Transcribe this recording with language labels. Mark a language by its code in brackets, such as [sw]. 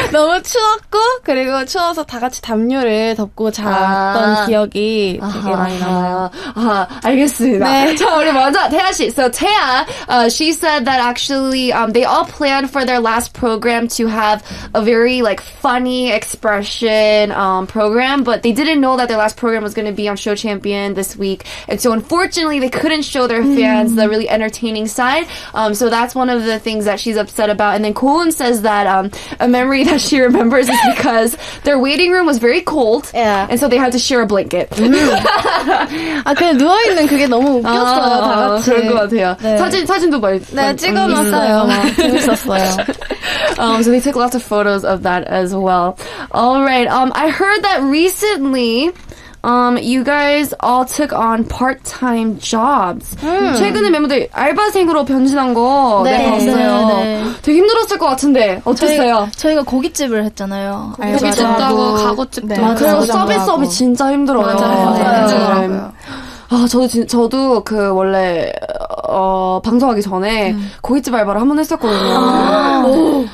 [ko] 너무 추웠고, 그리고 추워서 다 같이 담요를 덮고 잤던 기억이 되게 많이 남아요. 알겠습니다. 네. 자, 우리 먼저 태아씨. [en] So, 태아, she said that actually, they all planned for their last program to have a very, like, funny expression, program, but they didn't know that their last program was going to be on Show Champion this week. And so, unfortunately, they couldn't show their fans the really entertaining side. So that's one of the things that she's upset about. And then Koon says that a memory that she remembers is because their waiting room was very cold. Yeah. And so they had to share a blanket. [ko] 그냥 누워있는 그게 너무 웃겼어요, 다 같이. 그럴 것 같아요. 네. 사진도 많이 찍어놨어요. 재밌었어요. [en] So they took lots of photos of that as well. All right. I heard that recently you guys all took on part-time jobs. [ko] 최근에 멤버들 알바생으로 변신한 거 네, 봤어요. 네. 되게 힘들었을 것 같은데 어땠어요? 저희가 고깃집을 했잖아요. 고깃집도 하고 가구집도 하고. 그리고 서비스업이 진짜 힘들어요. 맞아요. 저도 원래 방송하기 전에 고깃집 알바를 한 번 했었거든요.